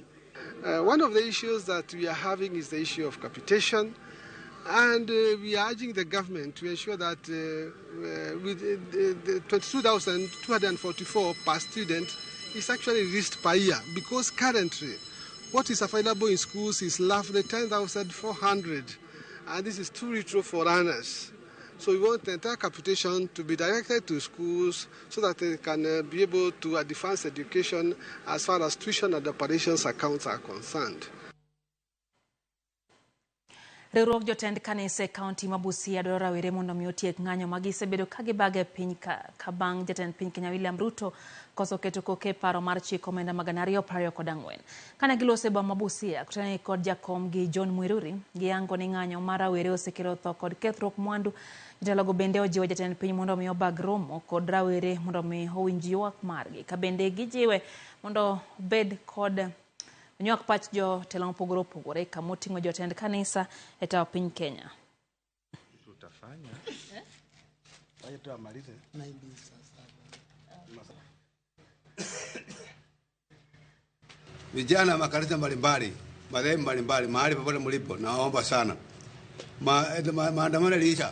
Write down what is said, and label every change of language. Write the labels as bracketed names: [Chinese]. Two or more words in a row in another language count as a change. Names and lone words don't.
[English] One of the issues that we are having is the issue of capitation, and we are urging the government to ensure that with the 22,244 per student is actually reached per year, because currently what is available in schools is roughly 10,400, and this is too little for learners. So we want the entire capitation to be directed to schools so that they can be able to advance education as far as tuition and operations accounts are concerned. [Luo (Kenya and Tanzania)] Riwruok jotend kanise kaunti ma Busia dwaro rawere mondo omi otiek ng'anyo ma gisebedo ka gibage piny ka bang' jatend piny Kenya William Ruto koso keto koke paro mar chiko omenda mag 224. Kane gilose boma Busia kutane kod jakom gi John Mwiruri giyango ni ng'anyo mar rawere osekelo tho kod kethruok mwandu. Jotelo bende ojiwo jatend piny mondo omi obag romo kod rawere mondo omi owinj ywak margi. Ka bende gijiwe mondo obed kod nywak pach jo telo mopogore opogore kama oting'o jotend kanisa e tawo piny Kenya. [Swahili] Tutafanya. Waje tu amalize. Vijana makanisa mbalimbali, madhehebu mbalimbali, mahali popote mlipo, naomba sana. Maandamano yaliisha.